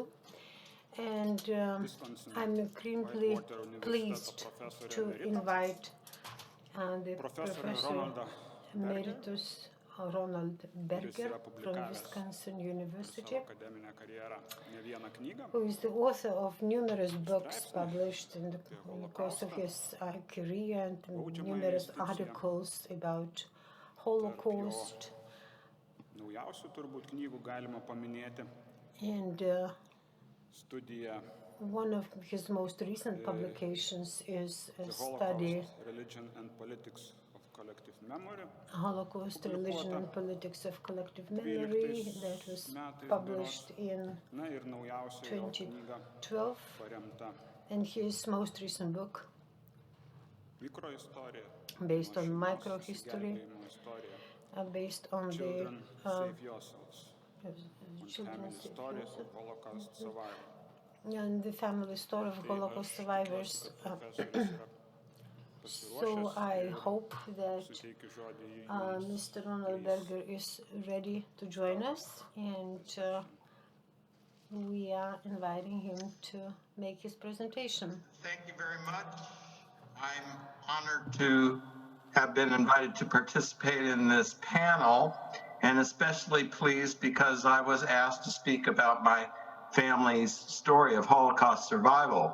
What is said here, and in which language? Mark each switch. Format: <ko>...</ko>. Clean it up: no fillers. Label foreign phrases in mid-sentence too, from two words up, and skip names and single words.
<en>And I'm extremely pleased to invite the Professor Emeritus Ronald Berger from Wisconsin University, who is the author of numerous books published in the course of his career, and numerous articles about Holocaust,</en> <lt>naujausių turbūt knygų galima paminėti</lt> <en>And</en> <lt>studiją</lt> <en>one of his most recent publications is a The study, Holocaust, Religion and Politics of Collective Memory. Holocaust, Religion and Politics of Collective Memory, that was published in</en> <lt>Na ir naujausia jo knyga</lt> <en>2012,</en> <lt>paremta</lt> <en>and his most recent book,</en> <lt>mikroistorija,</lt> <en>based on</en> <lt>nuo šeimos</lt> <en>microhistory,</en> <lt>išsigelbėjimo istorija,</lt> <en>based on the Children Save Yourselves, and children's Family Stories of Holocaust Survivors. and the family story of Holocaust survivors.</en> <lt>Profesorius yra</lt> <en>So I hope that</en> <lt>suteikiu žodį</lt> <en>Mr. Ronald Berger is ready to join us, and we are inviting him to make his presentation. Thank you very much. I'm honored to have been invited to participate in this panel, and especially pleased because I was asked to speak about my family's story of Holocaust survival.</en>